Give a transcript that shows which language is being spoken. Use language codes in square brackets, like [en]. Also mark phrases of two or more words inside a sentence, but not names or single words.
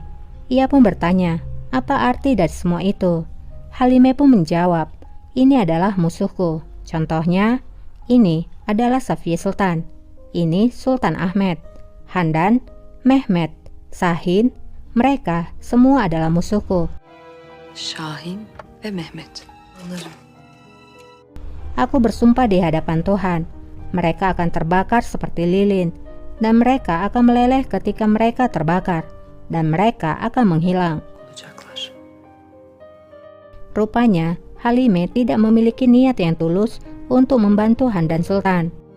[id] Ia pun bertanya, apa arti dari semua itu? Halime pun menjawab, ini adalah musuhku. Contohnya, ini adalah Safiye Sultan. Ini Sultan Ahmed, Handan, Mehmet, Sahin. Mereka semua adalah musuhku. [tr] Şahin ve Mehmet. Anlarım. [id] Aku bersumpah di hadapan Tuhan, mereka akan terbakar seperti lilin, dan mereka akan meleleh ketika mereka terbakar, dan mereka akan menghilang. [tr] Olacaklar. [id] Rupanya, Halime tidak memiliki niat yang tulus untuk membantu Handan Sultan.